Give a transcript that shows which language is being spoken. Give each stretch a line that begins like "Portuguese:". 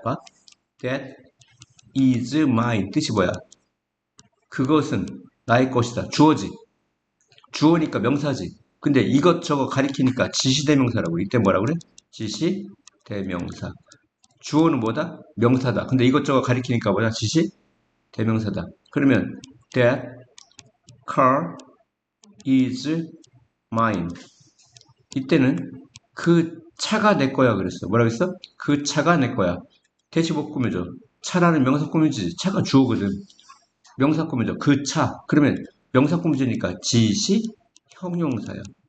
Korean: 봐.
English: That is mine.
Korean: 뜻이 뭐야? 그것은 나의 것이다. 주어지. 주어니까 명사지. 근데 이것저것 가리키니까 지시대명사라고. 이때 뭐라 그래? 지시대명사. 주어는 뭐다? 명사다. 근데 이것저것 가리키니까 뭐다? 지시대명사다.
English: 그러면 that car is mine.
Korean: 이때는 그 차가 내 거야 그랬어. 뭐라고 했어? 그 차가 내 거야. 대시복 꾸며줘. 차라는 명사 꾸며주지. 차가 주어거든. 명사 꾸며줘. 그 차. 그러면 명사 꾸며주니까 지시 형용사야.